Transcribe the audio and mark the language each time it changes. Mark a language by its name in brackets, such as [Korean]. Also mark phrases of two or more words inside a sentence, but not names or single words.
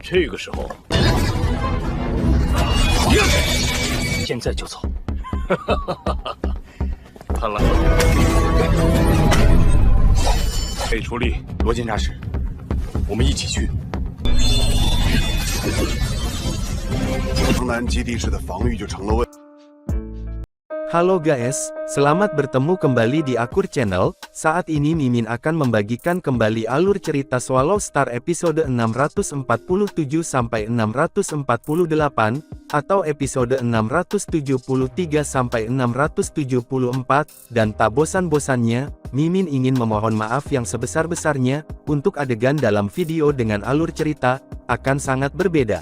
[Chinese] 这个时候，现在就走。看来，可以出力，罗检察使，我们一起去。城南基地市的防御就成了问。 [Indonesian] Halo guys, selamat bertemu kembali di Akur Channel. Saat ini Mimin akan membagikan kembali alur cerita Swallow Star episode 647 sampai 648 atau episode 673 sampai 674 dan tak bosan-bosannya, Mimin ingin memohon maaf yang sebesar-besarnya untuk adegan dalam video dengan alur cerita akan sangat berbeda.